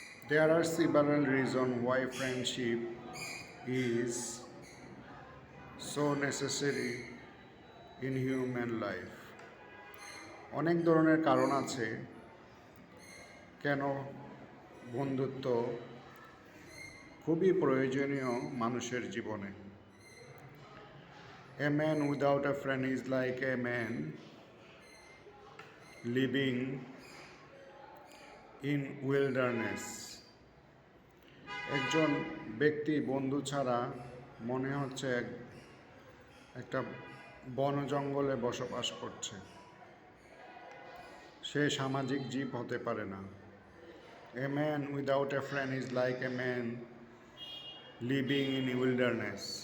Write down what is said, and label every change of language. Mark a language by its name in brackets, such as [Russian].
[English] There are several reasons why friendship is so necessary in human life. [Bangla] অনেক ধরনের কারণ আছে কেন বন্ধুত্ব খুবই প্রয়োজনীয় মানুষের জীবনে। [English] A man without a friend is like a man living in wilderness. [Bangla] একজন ব্যক্তি বন্ধু ছাড়া মনে হচ্ছে একটা বন জঙ্গলে বসবাস করছে। সে সামাজিক জীব হতে পারে না। [English] A man without a friend is like a man living in wilderness.